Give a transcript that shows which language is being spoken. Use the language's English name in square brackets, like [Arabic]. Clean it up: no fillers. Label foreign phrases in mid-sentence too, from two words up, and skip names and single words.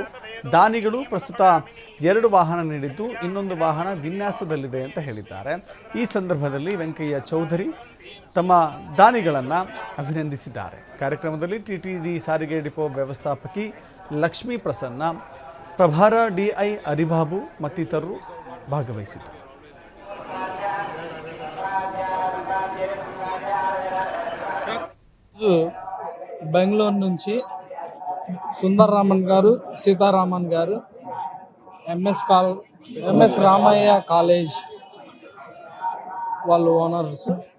[Kannada] ದಾನಿಗಳು ಪ್ರಸ್ತುತ 2 ವಾಹನ ನೀಡಿದ್ದು ಇನ್ನೊಂದು ವಾಹನ ವಿನ್ಯಾಸದಲ್ಲಿದೆ ಅಂತ ಹೇಳಿದ್ದಾರೆ. ಈ ಸಂದರ್ಭದಲ್ಲಿ ವೆಂಕಯ್ಯ ಚೌಧರಿ ತಮ್ಮ ದಾನಿಗಳನ್ನು ಅಭಿನಂದಿಸಿದ್ದಾರೆ. ಕಾರ್ಯಕ್ರಮದಲ್ಲಿ ಟಿಟಿಡಿ ಸಾರಿಗೆ ಡಿಪೋ ವ್ಯವಸ್ಥಾಪಕಿ ಲಕ್ಷ್ಮೀ ಪ್ರಸನ್ನ, ಪ್ರಭಾರ DI ಅರಿಬಾಬು ಮತ್ತಿತರರು ಭಾಗವಹಿಸಿದರು. [Telugu] బెంగళూరు నుంచి సుందరరామన్ గారు, సీతారామన్ గారు ఎంఎస్ రామయ్య కాలేజ్ వాళ్ళు ఓనర్స్.